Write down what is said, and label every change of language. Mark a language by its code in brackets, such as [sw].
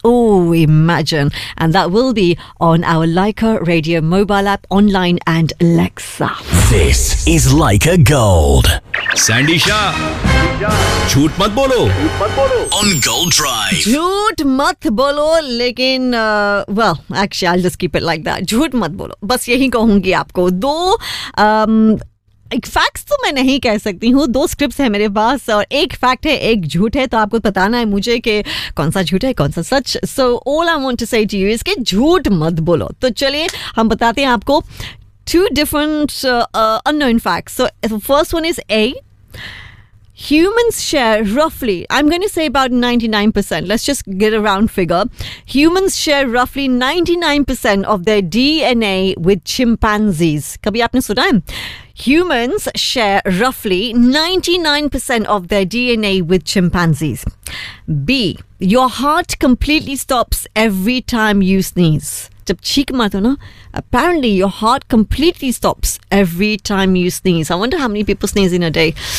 [en] Oh, imagine. And that will be on our Laika Radio mobile app, online, and Alexa. This is Laika Gold. Sandy Shah. [hi] Jhoot mat bolo. [en] On Gold Drive. [hi] Jhoot mat bolo. [en] Lekin, well, actually, I'll just keep it like that. [hi] Jhoot mat bolo. Bas yahi kahungi aapko. Do, एक facts तो मैं नहीं कह सकती हूँ, दो scripts हैं मेरे पास और एक फैक्ट है, एक झूठ है. तो आपको बताना है मुझे कि कौन सा झूठ है, कौन सा सच. [en] so all I want to say to you is [hi] कि झूठ मत बोलो. तो चलिए हम बताते हैं आपको [en] 2 different unknown facts. So first one is a, humans share रफली, I am going to say about 99%, let's just get a round figure. Humans share रफली 99% of their DNA with chimpanzees. [hi] कभी आपने सुना है? [en] Humans share roughly 99% of their DNA with chimpanzees. B. Your heart completely stops every time you sneeze. [hi] जब छींक मारते हो ना, [en] apparently your heart completely stops every time you sneeze. I wonder how many people sneeze in a day.